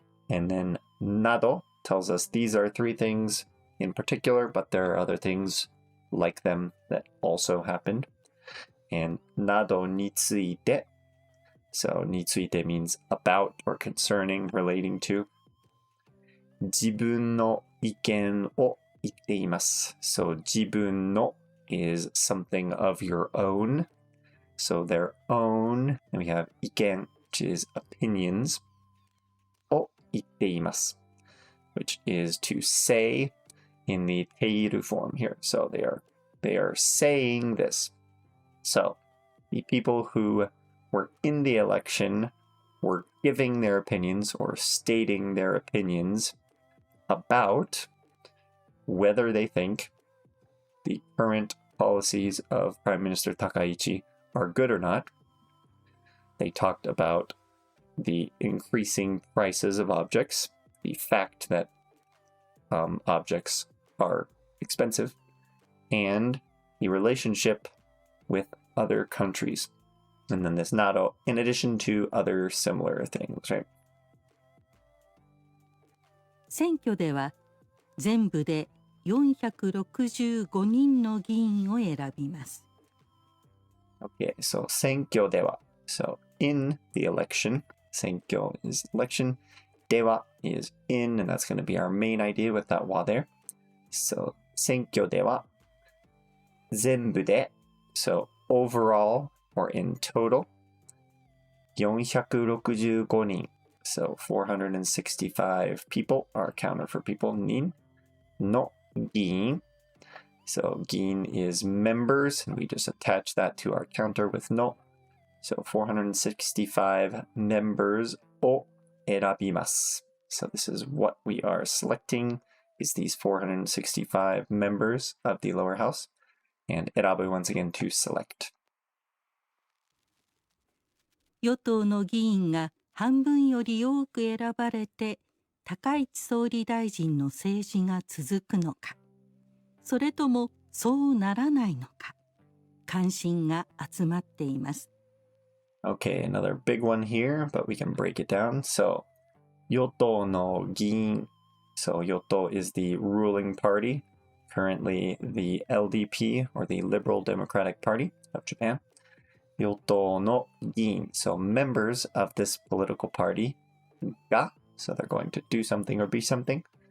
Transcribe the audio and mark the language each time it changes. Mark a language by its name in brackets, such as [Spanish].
[English] And then など tells us these are three things in particular, but there are other things like them that also happened. And などについて, so について means about or concerning, relating to. [Japanese] 自分の意見を言っています. [English] So 自分の is something of your own. So their own, and we have 意見, which is opinions. [Japanese] を言っています, [English] which is to say in the ている form here. So they are saying this. So the people who were in the election were giving their opinions or stating their opinions about whether they think the current policies of Prime Minister Takaichi are good or not. They talked about the increasing prices of objects, the fact that objects are expensive, and the relationship with other countries. And then this nado, in addition to other similar things, right? [Japanese] 選挙では全部で465人の議員を選びます。 [English] Okay, so 選挙では. So in the election, 選挙 is election, では is in, and that's going to be our main idea with that wa there. So [Japanese] 選挙では全部で, [English] so overall or in total, 465人. So 465 people are counted for people. [Japanese] 人 の議員. [English] So 議員 is members, and we just attach that to our counter with no. So 465 members [Japanese] を選びます. [English] So this is what we are selecting, is these 465 members of the lower house. And 選ぶ once again to select. [Japanese] 与党の議員が半分より多く選ばれて高市総理大臣の政治が続くのか、それともそうならないのか、関心が集まっています。 [English] Okay, another big one here, but we can break it down. [Japanese] So, 与党の議員. [English] So, 与党 is the ruling party, currently the LDP, or the Liberal Democratic Party of Japan. 与党の議員, so members of this political party が, so they're going to do something or be something.